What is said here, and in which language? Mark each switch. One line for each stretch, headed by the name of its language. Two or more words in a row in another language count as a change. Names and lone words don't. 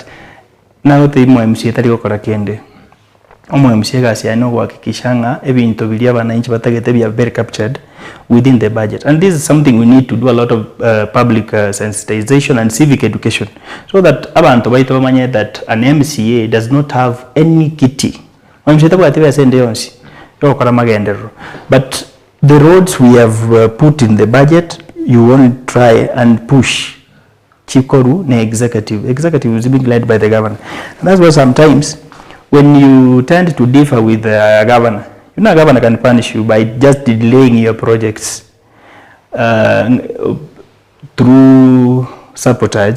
English: Now the
Gusii: MCA tari gukora kende. MCA gasi ano kuhakikishanga ebintu bili abananchi batagete bya
English: very captured within the budget. And this is something we need to do a lot of public sensitization and civic education, so that
Gusii: abantu baito bamanye
English: that an MCA does not have any kitty.
Gusii: MCA tabwate basende yonsi yokora magendero.
English: But the roads we have put in the budget, you want to try and push
Gusii: Chikoru ne
English: executive. Executive is being led by the governor. And that's why sometimes when you tend to differ with the governor, you know, a governor can punish you by just delaying your projects through sabotage.